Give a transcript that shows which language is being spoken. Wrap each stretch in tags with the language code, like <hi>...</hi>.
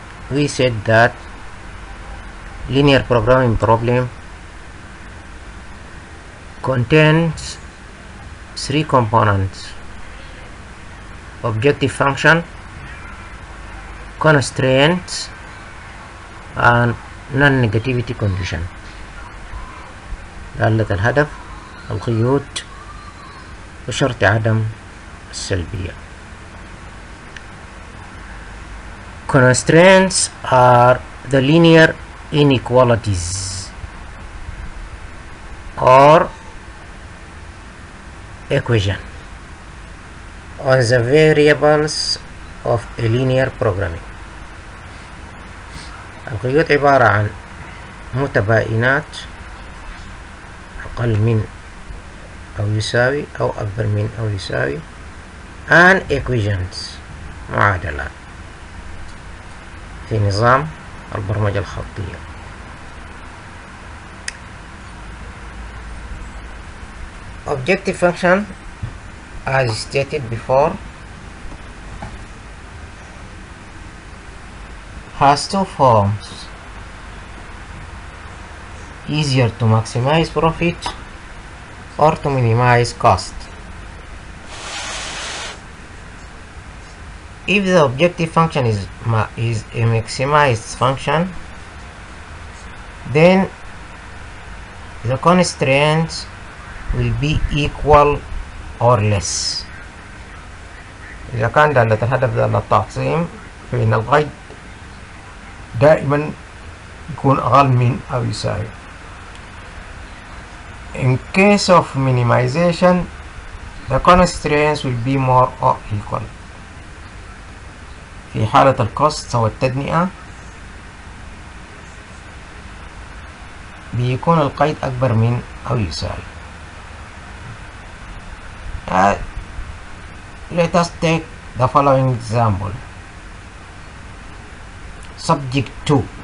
<en>We said that linear programming problem contains 3 components: objective function, constraints, and non-negativity condition.</en> <ar>دالة الهدف، القيود، وشرط عدم السلبية.</ar> <en>Constraints are the linear inequalities or equation on the variables of a linear programming.</en> <ar>القيود عبارة عن متباينات أقل من أو يساوي أو أكبر من أو يساوي</ar> <en>and equations</en> <ar>معادلات في نظام البرمجة الخطية.</ar> <en>Objective function, as stated before, has 2 forms: easier to maximize profit or to minimize cost. If the objective function is a maximized function, then the constraints will be equal or less.</en> <ar>إذا كان دالة الهدف دالة التقسيم فإن القيد دائما يكون أقل من أو يساوي.</ar> <en>In case of minimization, the constraints will be more or equal.</en> <ar>في حالة الكوست أو التدنئة بيكون القيد أكبر من أو يساوي.</ar> <en>Let us take the following example. Subject 2.</en>